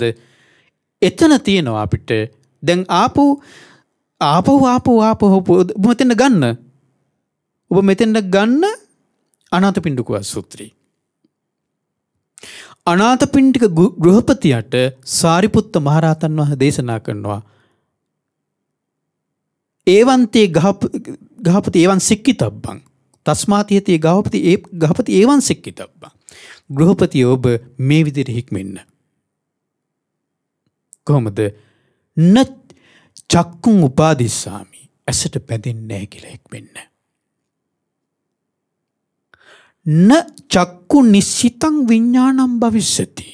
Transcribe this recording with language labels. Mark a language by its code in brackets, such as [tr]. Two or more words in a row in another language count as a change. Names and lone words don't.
[si] එතන තියෙනවා අපිට දැන් ආපහු ඔබ මෙතන ගන්න. ඔබ මෙතන ගන්න අනාථපිණ්ඩික සූත්‍රය. අනාථපිණ්ඩික ගෘහපතියට සාරිපුත්ත මහරහතන් වහන්සේ දේශනා කරනවා [pi] ඒවන්තේ ගහපති ඒවන් සික්කිතබ්බං තස්මාතියතේ ගහපති ඒවන් සික්කිතබ්බං. [si] ගෘහපතිය ඔබ මේ විදිහට හික්මෙන්න. කොහොමද? [pi] න චක්කුං උපාදිස්සාමි. [si] ඇසට බැඳෙන්නේ නැහැ කියලා හික්මෙන්න. [pi] න චක්කු නිශ්චිතං විඥානං භවිෂ්‍යති.